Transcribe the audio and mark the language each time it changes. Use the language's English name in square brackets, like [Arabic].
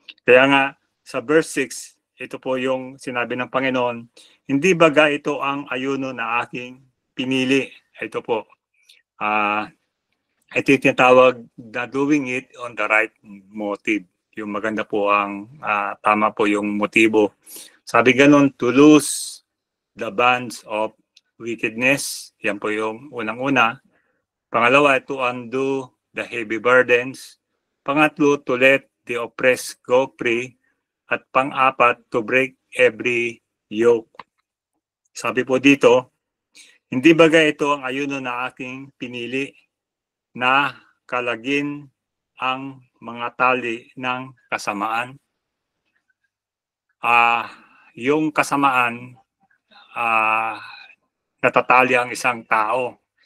[Filipino] Kaya nga sa verse 6, ito po yung sinabi ng Panginoon, hindi baga ito ang ayuno na aking pinili. Ito po. Ito yung tinatawag na [English] doing it on the right motive. [Filipino] Yung maganda po ang tama po yung motibo. Sabi ganun, [English] to loose the bands of wickedness. [Filipino] Yan po yung unang-una. Pangalawa, [English] to undo the heavy burdens. [Filipino] Pangatlo, [English] to let the oppressed go free. [Filipino] At pang-apat, [English] to break every yoke. [Filipino] Sabi po dito, hindi baga ito ang ayuno na aking pinili na kalagin ang mga tali ng kasamaan. Yung kasamaan, natatali ang isang tao.